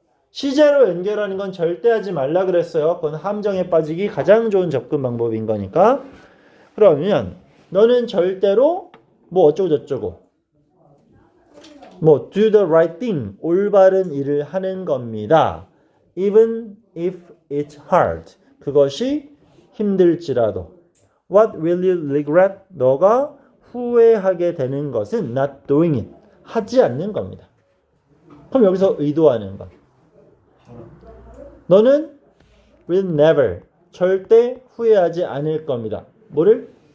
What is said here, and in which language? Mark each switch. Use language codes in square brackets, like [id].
[ko] 시제로 연결하는 건 절대 하지 말라 그랬어요. 그건 함정에 빠지기 가장 좋은 접근 방법인 거니까. 그러면 너는 절대로 뭐 어쩌고 저쩌고 뭐 [en] do the right thing [ko] 올바른 일을 하는 겁니다. [en] Even if it's hard [ko] 그것이 힘들지라도 [en] What will you regret? [ko] 너가 후회하게 되는 것은 [en] not doing it [ko] 하지 않는 겁니다. 그럼 여기서 의도하는 것 너는 [en] will never [ko] 절대 후회하지 않을 겁니다. 뭐를?